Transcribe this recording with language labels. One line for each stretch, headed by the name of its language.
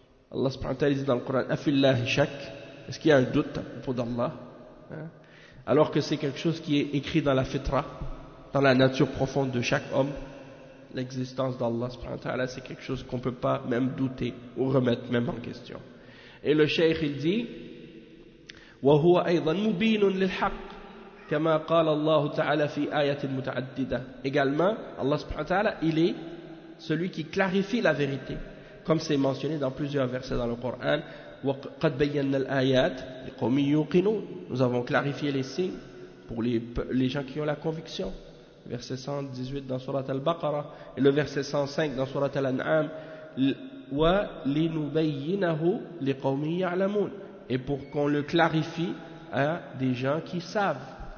French: Allah subhanahu wa ta'ala dit dans le Coran,
Arabic: afillah shak,
French: est-ce qu'il y a un doute à propos d'Allah, hein? Alors que c'est quelque chose qui est écrit dans la fitra, dans la nature profonde de chaque homme. L'existence d'Allah subhanahu wa ta'ala, c'est quelque chose qu'on ne peut pas même douter ou remettre même en question. Et le shaykh il dit
Arabic: وَهُوَ أَيْضًا مُبِينٌ لِلْحَقِّ كَمَا قَالَ اللَّهُ تَعَالَى فِي آيَةٍ مُتَعَدِّدَةٍ.
French: Également, Allah subhanahu wa ta'ala, il est celui qui clarifie la vérité, comme c'est mentionné dans plusieurs versets dans le Coran
Arabic: وَقَدْ بَيَّنَّا الْآيَاتِ لِقَوْمِ يُوقِنُونَ.
French: Nous avons clarifié les signes pour les gens qui ont la conviction. Verset 118 dans Surat Al-Baqarah et le verset 105 dans Surat Al-An'am,
Arabic: wa linubayyinahu liqawmin ya'lamun,
French: et pour qu'on le clarifie à des gens qui savent.